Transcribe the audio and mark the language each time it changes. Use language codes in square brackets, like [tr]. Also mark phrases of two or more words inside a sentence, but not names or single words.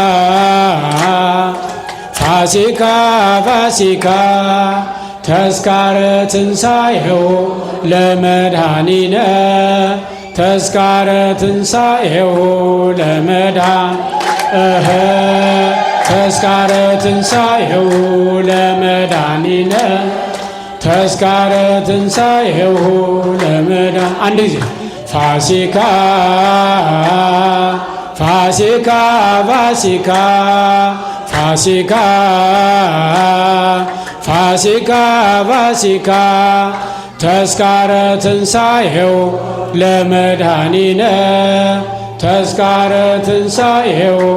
[gez] ፋሲካ ፋሲካ ተስካረ ትንሣኤሁ ለመድኃኒነ ተስካረ ትንሣኤሁ ተስካረ ትንሣኤሁ ለመድኃኒነ ተስካረ ትንሣኤሁ [am] አንድ ጊዜ [gez] ፋሲካ ፋሲካ ፋሲካ ፋሲካ ፋሲካ ፋሲካ ተስካረ ትንሣኤሁ ለመድኃኒነ ተስካረ ትንሣኤሁ